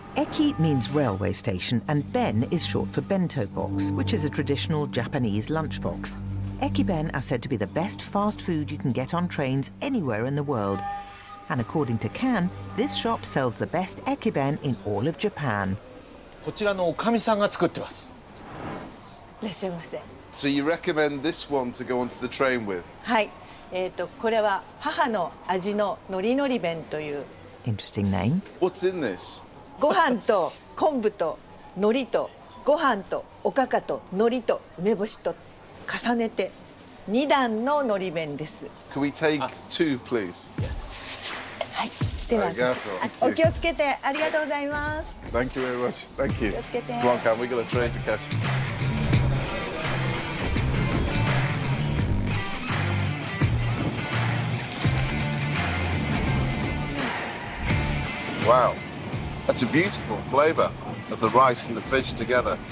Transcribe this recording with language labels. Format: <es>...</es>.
<en>Eki means railway station, and ben is short for bento box, which is a traditional Japanese lunchbox. Ekiben are said to be the best fast food you can get on trains anywhere in the world. And according to Kan, this shop sells the best Ekiben in all of Japan.</en> <ja>こちらのおかみさんが作ってます。いらっしゃいませ。</ja> <en>So you recommend this one to go onto the train with?</en> <ja>はい。これは母の味ののりのり弁という</ja> <en>Interesting name. What's in this?</en> <ja>ご飯と昆布と海苔とご飯とおかかと海苔と梅干しと重ねて2段ののり弁です。</ja> <en>Can we take two, please?</en> <ja>はい。ではありがとうお気をつけてありがとうございます。</ja> <en>Thank you very much. Thank you.</en> <ja>気をつけて。</ja> <en>Come on, Cam, we've got a train to catch. Wow, that's a beautiful flavour of the rice and the fish together.</en>